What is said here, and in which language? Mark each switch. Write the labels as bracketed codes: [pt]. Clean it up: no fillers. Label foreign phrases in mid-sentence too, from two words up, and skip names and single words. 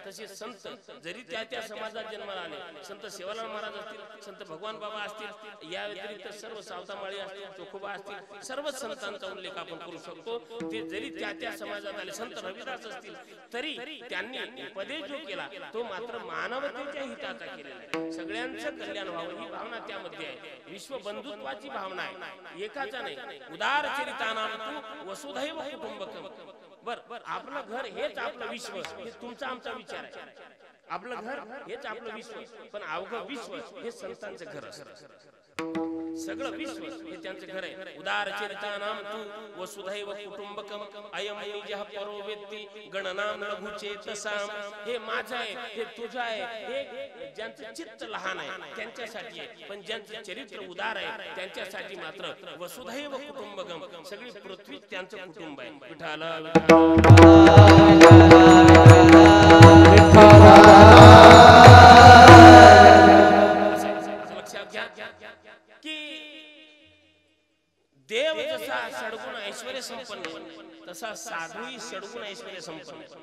[mr] तसे संत जरी त्या समाजात जन्माला आले, संत सेवालाल महाराज असतील, संत भगवान बाबा असतील, या व्यतिरिक्त सर्व सावतामाळी असतील, चोखोबा असतील, सर्व संतांचा उल्लेख आपण करू शकतो. ते जरी त्या समाजात आले, संत रविदास असतील, तरी त्यांनी उपदेश जो केला तो मात्र मानवतेच्या हिताचा केलेला आहे. सगळ्यांचं कल्याण व्हावं ही भावना त्यामध्ये आहे. विश्व बंधुत्वाची भावना आहे, एकाचा नाही. [sa] उदार चरितानां तु वसुधैव कुटुंबकम. [mr] बर, आपलं घर हेच आपलं विश्व, हे तुमचा आमचा विचार आहे. आपलं घर हेच आपलं विश्व, पण अवघं विश्व हे संतांचं घर असतं. सगळं विश्व हे त्यांचं घर आहे. [sa] उदार चरितानां तु वसुधैव कुटुंबकम अयं निजः परो वेत्ति गणनां लघुचेतसाम. [mr] हे माझं आहे, हे तुझं आहे, हे ज्यांचं चित्त लहान आहे त्यांच्यासाठी आहे, पण ज्यांचं चरित्र उदार आहे त्यांच्यासाठी मात्र [sa] वसुधैव कुटुंबकम, [mr] सगळी पृथ्वी त्यांचं कुटुंब आहे. विठ्ठल लक्षात घ्या की देव जसा षडगुण ऐश्वर्य संपन्न तसा साधूही षडगुण ऐश्वर्य संपन्न.